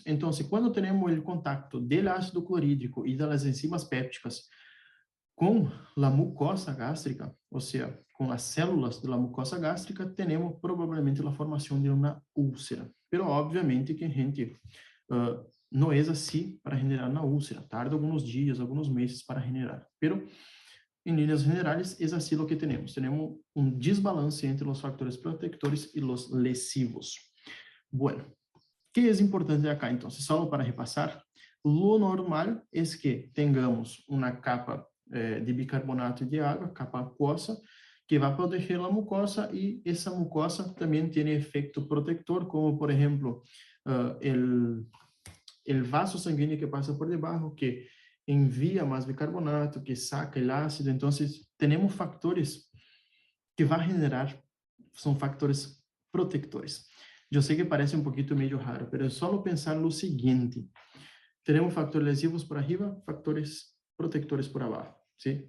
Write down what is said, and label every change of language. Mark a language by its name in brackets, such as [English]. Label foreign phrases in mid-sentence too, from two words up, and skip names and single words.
[Portuguese] Então, quando temos o contato do ácido clorídrico e das enzimas pépticas com a mucosa gástrica, ou seja, com as células da mucosa gástrica, temos provavelmente a formação de uma úlcera. Pero, obviamente, que a gente não é assim para generar uma úlcera. Tarda alguns dias, alguns meses para generar. Pero, em linhas generais, é assim o que temos. Temos um desbalance entre os factores protectores e os lesivos. Bueno, que é importante acá, então? Só para repassar, o normal é que tenhamos uma capa de bicarbonato de água, capa aquosa, que vai proteger a mucosa, e essa mucosa também tem efeito protector, como, por exemplo, o vaso sanguíneo que passa por debaixo, [Spanish] que envía más bicarbonato, que saca el ácido. Entonces, tenemos factores que va a generar, son factores protectores. Yo sé que parece un poquito medio raro, pero es solo pensar lo siguiente. Tenemos factores lesivos por arriba, factores protectores por abajo, ¿sí?